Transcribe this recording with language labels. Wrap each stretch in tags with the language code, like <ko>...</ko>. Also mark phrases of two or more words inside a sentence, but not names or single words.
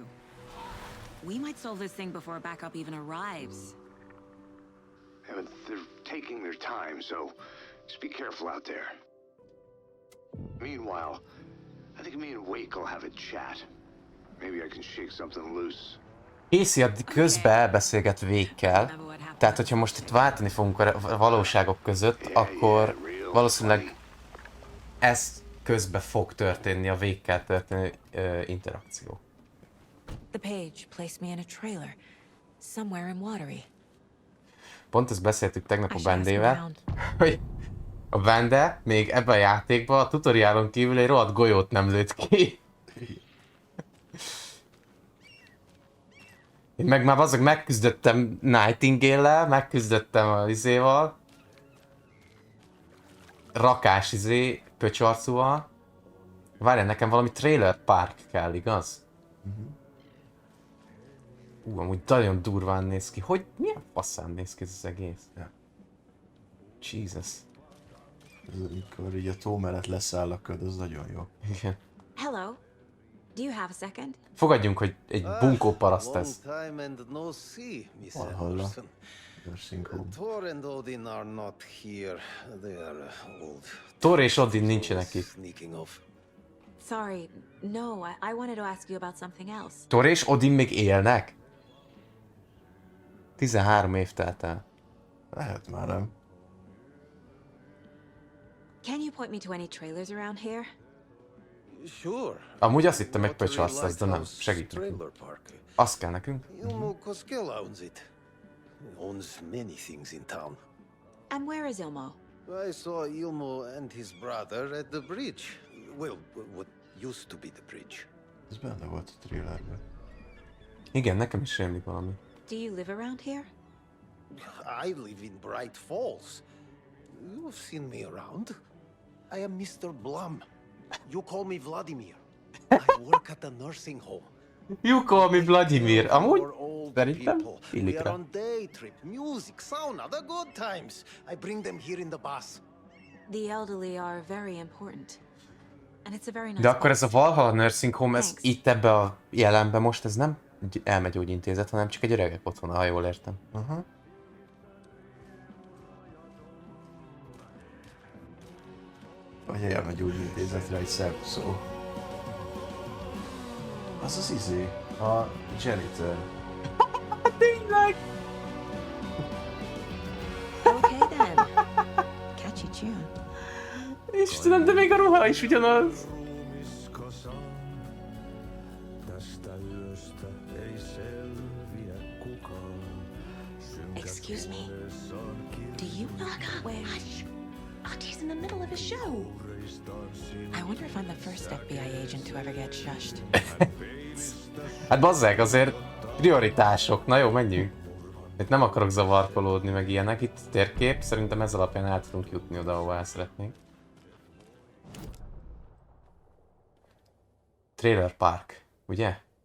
<en>We might solve this thing before backup even arrives. Yeah, but they're taking their time, so just be careful out there. Meanwhile, I think me and Wake will have a chat. Maybe I can shake something loose.</en> <hu>Casey addig közben elbeszélget Wake-kel, tehát hogyha most itt váltani fogunk a valóságok között, akkor valószínűleg ez közben fog történni a Wake-kel történő interakció.</hu> <en>The page placed me in a trailer, somewhere in Watery.</en> <hu>Pont ezt beszéltük tegnap a Bandével, hogy a Bande még ebben a játékban a tutoriálon kívül egy rohadt golyót nem lőtt ki. Én meg már azok megküzdöttem Nightingale-lel, megküzdöttem a izéval. Rakás pöcsarcúval. Várjál, nekem valami trailer park kell, igaz? Amúgy nagyon durván néz ki. Hogy milyen faszán néz ki ez az egész? Ja. Jesus. Ez, amikor így a tó mellett leszáll a köd, az nagyon jó. Igen.</hu> <en>Hello. Do you have a second?</en> <hu>Fogadjunk, hogy egy bunkó paraszt ez.</hu> <en>Valhalla. Nursing Thor and Odin are not here. They are old.</en> <hu>Thor és Odin nincsenek itt.</hu> <en>Sorry, no, I wanted to ask you about something else.</en> <hu>Thor és Odin még élnek? 13 év telt el. Lehet már nem.</hu> <en>Can you point me to any trailers around here? Sure.</en> <hu>Amúgy azt hittem egy pöcsarc lesz, de nem. Segítünk. Azt kell nekünk.</hu> <en>Ilmo Koskela owns it. Owns many things in town. And where is Ilmo? I saw Ilmo and his brother at the bridge. Well, what used to be the bridge.</en> <hu>Ez benne volt a trailerben. Igen, nekem is rémlik valami.</hu> <en>Do you live around here? I live in Bright Falls. You've seen me around. I am Mr. Blum. You call me Vladimir. I work at a nursing home. You call me Vladimir. Amúgy For old</en> <hu>szerintem</hu> <en>people.</en> <hu>illik</hu> <en>We are</en> <hu>rá.</hu> <en>on day trip, music, sauna, the good times. I bring them here in the bus. The elderly are very important. And it's a very nice</en> <hu>De akkor ez a</hu> <en>place.</en> <hu>Valhalla Nursing Home, ez itt ebbe a jelenbe most ez nem egy elmegyógyintézet, hanem csak egy öregek otthona, ha jól értem. Vagy elmegyógyintézetre egy szebb szó. Az az izé, a janitor. Tényleg!</hu> <en>Okay then. Catchy tune.</en> <hu>Istenem, de még a ruha is ugyanaz!</hu> <en>Excuse me. Do you knock up? Hush! Artie's in the middle of a show. I wonder if I'm the first FBI agent to ever get shushed.</en> <hu>Hát bazzeg, azért prioritások. Na jó, menjünk. Itt nem akarok zavarkolódni, meg ilyenek. Itt térkép, szerintem ez alapján el tudunk jutni oda, ahova el szeretnénk. Trailer Park, ugye?</hu>